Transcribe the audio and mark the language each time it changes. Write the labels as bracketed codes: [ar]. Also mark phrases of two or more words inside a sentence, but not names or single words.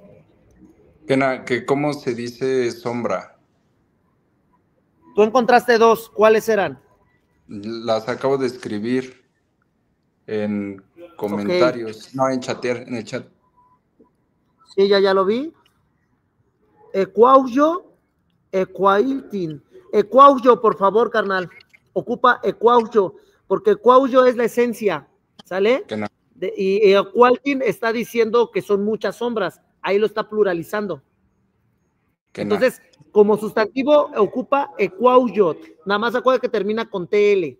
[es] Que ¿cómo se dice sombra? Tú encontraste dos, ¿cuáles eran? Las acabo de escribir en comentarios, no, en el chat. Sí, ya lo vi. [nah] Ecuauyo, ecuailtin. [es] Ecuauyo, por favor, carnal. Ocupa ecuauyo, porque ecuauyo es la esencia, ¿sale? Que no. Y ecualtin está diciendo que son muchas sombras, ahí lo está pluralizando. Que Entonces, como sustantivo ocupa ecuauyot, nada más acuerda que termina con TL.